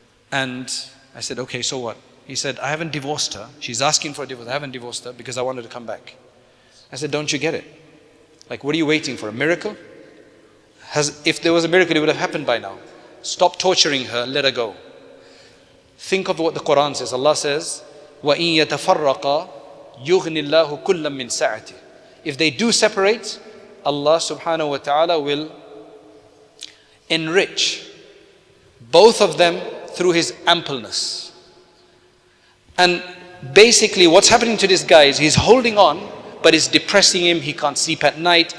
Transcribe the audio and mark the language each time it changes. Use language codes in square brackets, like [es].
[en] And I said, okay, so what? He said, I haven't divorced her. She's asking for a divorce. I haven't divorced her because I wanted to come back. I said, don't you get it? Like, what are you waiting for? A miracle? If there was a miracle, it would have happened by now. Stop torturing her, let her go. Think of what the Quran says. Allah says, [ar] وَإِن يَتَفَرَّقَا يُغْنِ اللَّهُ كُلًّا مِّن سَعَتِهِ. [en] If they do separate, Allah subhanahu wa ta'ala will enrich both of them through His ampleness. And basically what's happening to this guy is he's holding on, but it's depressing him. He can't sleep at night.